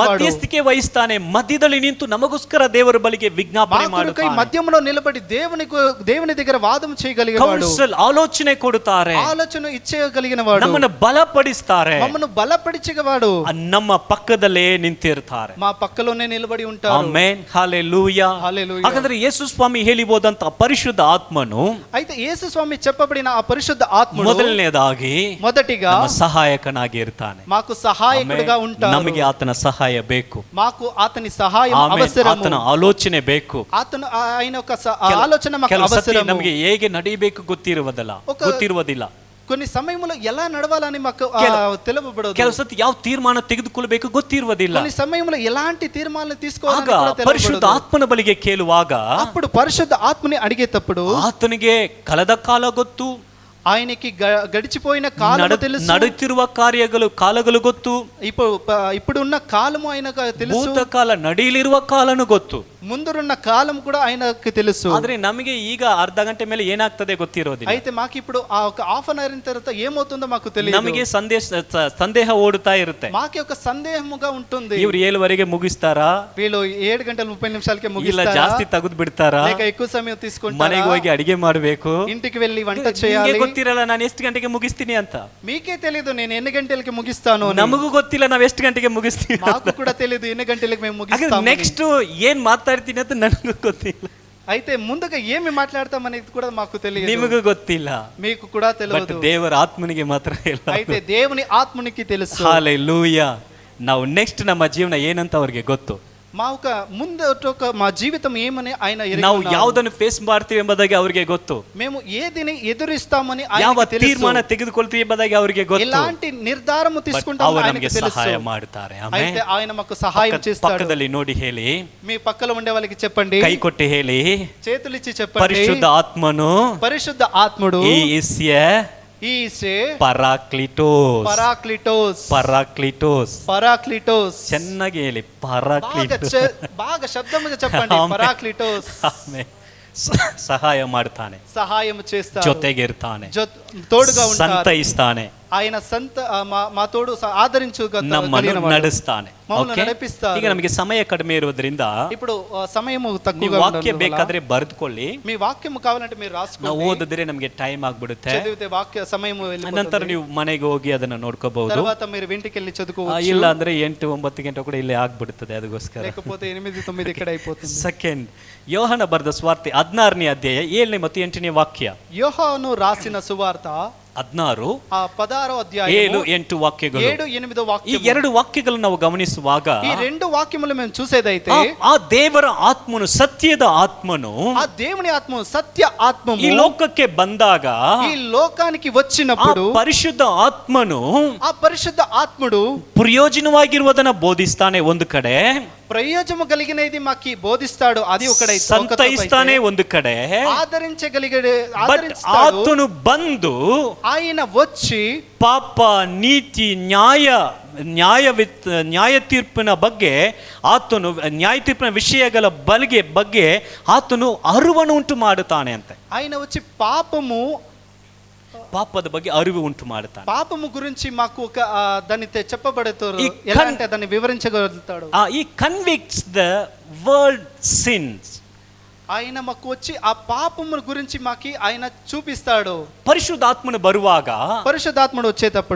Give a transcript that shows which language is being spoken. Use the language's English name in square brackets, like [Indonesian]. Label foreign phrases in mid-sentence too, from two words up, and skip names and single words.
[Kannada] ಮಧ್ಯಸ್ಥಿಕೆ ವಹಿಸ್ತಾನೆ, ಮಧ್ಯದಲ್ಲಿ ನಿಂತು ನಮಗೋಸ್ಕರ ದೇವರ ಬಳಿಗೆ [Telugu] మా [Kannada] ವಿಜ್ಞಾಪನೆ [Telugu] కొరకై [Kannada] ಮಾಡುತ್ತಾನೆ, [Telugu] మధ్యములో నిలబడి దేవుని దగ్గర వాదము చేయగలిగేవాడు, [Kannada] ಕೌನ್ಸಿಲ್ ಆಲೋಚನೆ ಕೊಡುತ್ತಾರೆ, [Telugu] ఆలోచన ఇచ్చేయగలిగిన వాడు, [Kannada] ನಮ್ಮನ್ನು ಬಲಪಡಿಸ್ತಾರೆ, [Telugu] మమ్మను బలపడిచేవాడు, [Kannada] ನಮ್ಮ ಪಕ್ಕದಲ್ಲೇ ನಿಂತಿರ್ತಾರೆ. [Telugu] మా పక్కలోనే నిలబడి ఉంటారు. [Kannada] ಆಮೆನ್, ಹಲ್ಲೆಲೂಯಾ. [Telugu] హల్లెలూయా. [Kannada] ಹಾಗಾದ್ರೆ ಯೇಸು ಸ್ವಾಮಿ ಹೇಳಿಬೋದಂತ ಪರಿಶುದ್ಧ ಆತ್ಮನು [Telugu] అయితే యేసు స్వామి చెప్పబడిన ఆ పరిశుద్ధ ఆత్ముడు [Kannada] ಮೊದಲನೇದಾಗಿ [Telugu] మొదటిగా [Kannada] ನಮ್ಮ ಸಹಾಯಕನಾಗಿ ಇರ್ತಾನೆ. [Telugu] మాకు సహాయకుడిగా [Kannada] ಆಮೆನ್. [Telugu] ఉంటాడు. [Kannada] ನಮಗೆ ಆತನ ಸಹಾಯ ಬೇಕು, [Telugu] మాకు అతని సహాయం [Kannada] ಆಮೆನ್. [Telugu] అవసరము. [Kannada] ಆತನ ಆಲೋಚನೆ ಬೇಕು. [Telugu] ఆయన యొక్క ఆలోచన మాకు [Kannada] ಕೆಲವು ಸತಿ [Telugu] అవసరము. [Kannada] ನಮಗೆ ಹೇಗೆ ನಡಿಬೇಕು ಗೊತ್ತಿರುವುದಿಲ್ಲ. [Telugu] కొన్ని సమయంలో ఎలా నడవాలని మాకు తెలియబడదు. [Kannada] ಕೆಲವು ಸತಿ ಯಾವ ತೀರ್ಮಾನ ತೆಗೆದುಕೊಳ್ಳಬೇಕು ಗೊತ್ತಿರುವುದಿಲ್ಲ. [Telugu] కొన్ని సమయంలో ఎలాంటి తీర్మానాలు తీసుకోవాలని [Kannada] ಆಗ [Telugu] కూడా [Kannada] ಪರಿಶುದ್ಧ [Telugu] తెలియబడదు. [Kannada] ಆತ್ಮನ ಬಳಿಗೆ ಕೇಳುವಾಗ [Telugu] అప్పుడు పరిశుద్ధ ఆత్మని అడిగేటప్పుడు [Kannada] ಆತನಿಗೆ ಕಳೆದ ಕಾಲ ಗೊತ್ತು, [Telugu] ఆయనకి గడిచిపోయిన కాలము తెలుసు, [Kannada] ನಡುತ್ತಿರುವ ಕಾಲಗಳು ಗೊತ್ತು, [Telugu] ఇప్పుడు ఉన్న కాలము ఆయనకు తెలుసు, [Kannada] ಭೂತಕಾಲ ನಡೆಯಲಿರುವ ಕಾಲನು ಗೊತ್ತು, [Telugu] ముందున్న కాలం కూడా ఆయనకు తెలుసు. [Kannada] ಆದ್ರೆ ನಮಗೆ ಈಗ ಅರ್ಧ ಗಂಟೆ ಮೇಲೆ ಏನಾಗ್ತದೆ ಗೊತ್ತಿರೋದಿಲ್ಲ. [Telugu] అయితే మాకు ఇప్పుడు ఆ ఒక [English] half an hour [Telugu] తర్వాత ఏమవుతుందో మాకు తెలియదు. [Kannada] ನಮಗೆ ಸಂದೇಹ ಓಡುತ್ತಾ ಇರುತ್ತೆ. [Telugu] మాకి ఒక సందేహముగా ఉంటుంది. [Kannada] ಇವ್ರು 7 ಮುಗಿಸ್ತಾರಾ, [Telugu] వీళ్ళు 7:30 [Kannada] ಇಲ್ಲ [Telugu] ముగిస్తారా, [Kannada] ಜಾಸ್ತಿ ತೆಗೆದು ಬಿಡ್ತಾರಾ, [Telugu] లేక ఎక్కువ సమయం తీసుకుంటారా, [Kannada] ಮನೆಗೆ ಹೋಗಿ ಅಡಿಗೆ ಮಾಡಬೇಕು, [Telugu] ఇంటికి వెళ్ళి వంట చేయాలి. [Kannada] ಗೊತ್ತಿರಲ್ಲ ನಾನು ಎಷ್ಟು ಗಂಟೆಗೆ ಮುಗಿಸ್ತೀನಿ ಅಂತ. [Telugu] మీకే తెలియదు నేను ఎన్ని గంటలకి ముగిస్తాను అని. [Kannada] ನಮಗೂ ಗೊತ್ತಿಲ್ಲ ನಾವು ಎಷ್ಟು ಗಂಟೆಗೆ ಮುಗಿಸ್ತೀವಿ. [Telugu] మాకు కూడా తెలియదు ఎన్ని గంటలకి మేము ముగిస్తాము. [Kannada] ನೆಕ್ಸ್ಟ್ ಏನ್ ಮಾತಾಡ್ತೀನಿ ಅಂತ ನನಗೂ ಗೊತ್ತಿಲ್ಲ. [Telugu] అయితే ముందుగా ఏమి మాట్లాడతాం అనేది కూడా మాకు తెలియదు, [Kannada] ನಿಮಗೂ ಗೊತ್ತಿಲ್ಲ, [Telugu] మీకు కూడా [Kannada] ಬಟ್ [Telugu] తెలియదు. [Kannada] ದೇವರ ಆತ್ಮನಿಗೆ ಮಾತ್ರ ಇಲ್ಲ. [Telugu] అయితే దేవుని ఆత్మనికి తెలుసు. [Kannada] ಹಲ್ಲೆಲೂಯಾ. ನಾವು ನೆಕ್ಸ್ಟ್ ನಮ್ಮ ಜೀವನ ಏನಂತ ಅವ್ರಿಗೆ ಗೊತ್ತು. [Telugu] మా ఒక ముందు మా జీవితం ఏమని ఆయన ఎరిగి [Kannada] ನಾವು [Telugu] ఉన్నారు. [Kannada] ಯಾವುದನ್ನು ಫೇಸ್ ಮಾಡ್ತೀವಿ ಎಂಬುದಾಗಿ ಅವರಿಗೆ ಗೊತ್ತು. [Telugu] మేము ఏదిని ఎదురిస్తామని [Kannada] ಯಾವ [Telugu] ఆయనకి తెలుసు. [Kannada] ತೀರ್ಮಾನ ತೆಗೆದುಕೊಳ್ತೀವಿ ಎಂಬುದಾಗಿ ಅವರಿಗೆ ಗೊತ್ತು. [Telugu] ఎలాంటి నిర్ధారము తీసుకుంటామో [Kannada] ಅವರು [Telugu] ఆయనకి [Kannada] ನಮಗೆ [Telugu] తెలుసు. [Kannada] ಸಹಾಯ ಮಾಡ್ತಾರೆ. [Telugu] అయితే ఆయన మాకు సహాయం చేస్తాడు. [Kannada] ಪಕ್ಕದಲ್ಲಿ ನೋಡಿ ಹೇಳಿ, [Telugu] మీ పక్కలో ఉండే వాళ్ళకి చెప్పండి, [Kannada] ಕೈ ಕೊಟ್ಟು ಹೇಳಿ, [Telugu] చేతులిచ్చి చెప్పండి, [Kannada] ಪರಿಶುದ್ಧ ಆತ್ಮನು [Telugu] పరిశుద్ధ ఆత్ముడు ఈసే [Kannada] ಪರಾಕ್ಲಿಟೋಸ್. ಚೆನ್ನಾಗಿ ಹೇಳಿ, ಪರಾಕ್ಲಿಟೋಸ್. [Telugu] బాగా శబ్దముగా చెప్పండి, పరాక్లిటోస్. [Kannada] ಸಹಾಯ ಮಾಡ್ತಾನೆ, [Telugu] సహాయం చేస్తాడు, [Kannada] ಜೊತೆಗೆ ಇರ್ತಾನೆ, [Telugu] తోడుగా ఉంటాడు, [Kannada] ಸಂತೈಸ್ತಾನೆ, [Telugu] ఆయన మా తోడు ఆదరించు [Kannada] ನಮ್ಮನ್ನು ನಡೆಸ್ತಾನೆ. [Telugu] నడిపిస్తాడు. [Kannada] ಈಗ ನಮಗೆ ಸಮಯ ಕಡಿಮೆ ಇರೋದ್ರಿಂದ [Telugu] ఇప్పుడు సమయము [Kannada] ನೀವು [Telugu] తక్కువగా [Kannada] ವಾಕ್ಯ ಬೇಕಾದ್ರೆ ಬರೆದುಕೊಳ್ಳಿ. [Telugu] మీ వాక్యము కావాలంటే మీరు [Kannada] ನಾವು [Telugu] రాసుకోండి. [Kannada] ಓದಿದ್ರೆ ನಮಗೆ ಟೈಮ್ ಆಗ್ಬಿಡುತ್ತೆ. [Telugu] చదివితే వాక్య సమయము [Kannada] ನಂತರ ನೀವು ಮನೆಗೆ ಹೋಗಿ ಅದನ್ನ ನೋಡ್ಕೋಬಹುದು. [Telugu] తర్వాత మీరు ఇంటికి వెళ్ళి చదువుకోవచ్చు. [Kannada] ಇಲ್ಲ ಅಂದ್ರೆ 8-9 ಗಂಟೆ ಕೂಡ ಇಲ್ಲೇ ಆಗ್ಬಿಡುತ್ತದೆ. ಅದಕ್ಕೋಸ್ಕರ [Telugu] లేకపోతే 8-9 ఇక్కడ అయిపోతుంది. [Kannada] ಸೆಕೆಂಡ್, ಯೋಹನ ಬರೆದ ಸ್ವಾರ್ತೆ 16ನೇ ಅಧ್ಯಾಯ 7ನೇ ಮತ್ತು 8ನೇ ವಾಕ್ಯ. [Telugu] యోహాను రాసిన సువార్త 16 ఆ 16వ అధ్యాయము 7-8 వాక్యಗಳು. 7-8 [Kannada] ಈ [Telugu] వాక్యము. [Kannada] 2 ವಾಕ್ಯಗಳನ್ನು ನಾವು ಗಮನಿಸುವಾಗ [Telugu] ఈ రెండు వాక్యములు మేము చూసేదైతే [Kannada] ಆ ದೇವರ ಆತ್ಮನು, ಸತ್ಯದ ಆತ್ಮನು [Telugu] ఆ దేవుని ఆత్మ సత్య ఆత్మము [Kannada] ಈ ಲೋಕಕ್ಕೆ ಬಂದಾಗ [Telugu] ఈ లోకానికి [Kannada] ಆ [Telugu] వచ్చినప్పుడు [Kannada] ಪರಿಶುದ್ಧ ಆತ್ಮನು [Telugu] ఆ పరిశుద్ధ ఆత్ముడు [Kannada] ಪ್ರಯೋಜನವಾಗಿರುವುದನ್ನ ಬೋಧಿಸ್ತಾನೆ ಒಂದು ಕಡೆ, [Telugu] ప్రయోజనము కలిగినది మాకి బోధిస్తాడు, అది ఒకడైతే [Kannada] ಸಂತೈಸ್ತಾನೆ ಒಂದು ಕಡೆ. [Telugu] ఆదరించగలిగే [Kannada] ಬಟ್ ಆತನು ಬಂದು [Telugu] ఆయన వచ్చి [Kannada] ಪಾಪ, ನೀತಿ, ನ್ಯಾಯ ತೀರ್ಪಿನ ಬಗ್ಗೆ ಆತನು, ನ್ಯಾಯ ತೀರ್ಪಿನ ವಿಷಯಗಳ ಬಗ್ಗೆ ಆತನು ಅರಿವನ್ನು ಉಂಟು ಮಾಡುತ್ತಾನೆ ಅಂತೆ. [Telugu] ఆయన వచ్చి [Kannada] ಪಾಪದ ಬಗ್ಗೆ ಅರಿವು ಉಂಟು ಮಾಡುತ್ತಾನೆ. [Telugu] పాపము గురించి మాకు ఒక దాన్ని చెప్పబడుతారు, ఎలా అంటే దాన్ని వివరించగలుగుతాడు. [English] He convicts the world sins. [Telugu] ఆయన మాకు వచ్చి ఆ పాపము గురించి మాకి ఆయన చూపిస్తాడు. [Kannada] ಪರಿಶುದ್ಧಾತ್ಮನು ಬರುವಾಗ, [Telugu] పరిశుద్ధాత్ముడు వచ్చేటప్పుడు